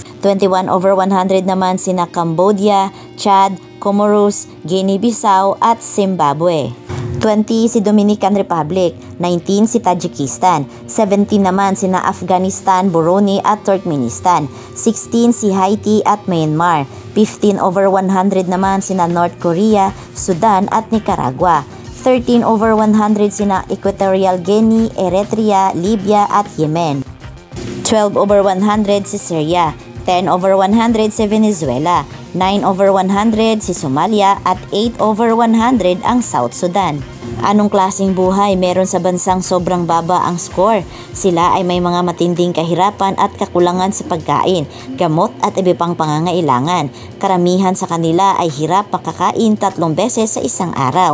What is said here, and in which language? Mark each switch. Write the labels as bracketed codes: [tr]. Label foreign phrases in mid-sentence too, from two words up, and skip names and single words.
[tl] 21/100 naman sina Cambodia, Chad, Comoros, Guinea-Bissau at Zimbabwe. 20 si Dominican Republic, 19 si Tajikistan, 17 naman sina Afghanistan, Brunei at Turkmenistan, 16 si Haiti at Myanmar, 15/100 naman sina North Korea, Sudan at Nicaragua, 13/100 sina Equatorial Guinea, Eritrea, Libya at Yemen, 12/100 si Syria, 10/100 si Venezuela, 9/100 si Somalia at 8/100 ang South Sudan. Anong klaseng buhay meron sa bansang sobrang baba ang score? Sila ay may mga matinding kahirapan at kakulangan sa pagkain, gamot at iba pang pangangailangan. Karamihan sa kanila ay hirap makakain 3 beses sa isang araw.